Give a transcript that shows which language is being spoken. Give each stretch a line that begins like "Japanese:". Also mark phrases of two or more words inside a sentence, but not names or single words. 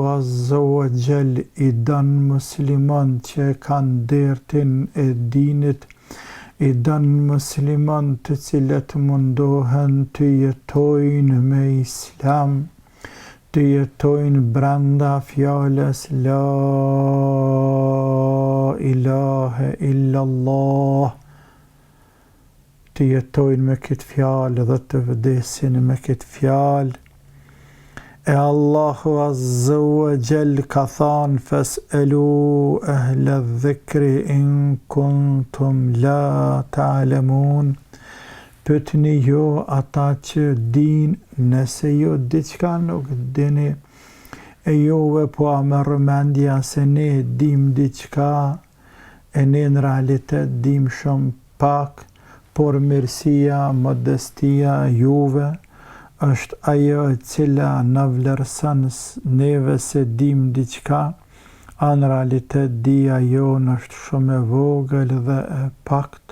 Arabic: عز وجل
Albanian: i dan musliman që kanë dertin e dinit, i dan musliman të cilët mundohen të jetojnë me islam, të jetojnë brenda fjales
Arabic: لا إله إلا الله,
Albanian: të jetojnë me këtë fjalë dhe të vdesin me këtë fjalë. E Allahu
Arabic: عز وجل
Albanian: ka thanë
Arabic: فاسألوا أهل الذكر إن كنتم لا تعلمون.
Albanian: Pyetni jo ata që din, nëse jo diçka nuk dini, e juve po a merr mendja se ne dim diçka, e ne në realitet dim shumë pak, por mirësia, modestia juve është ajo e cila na vlerëson neve se dim diçka, në realitet dia jonë është shumë e vogël dhe e pakt.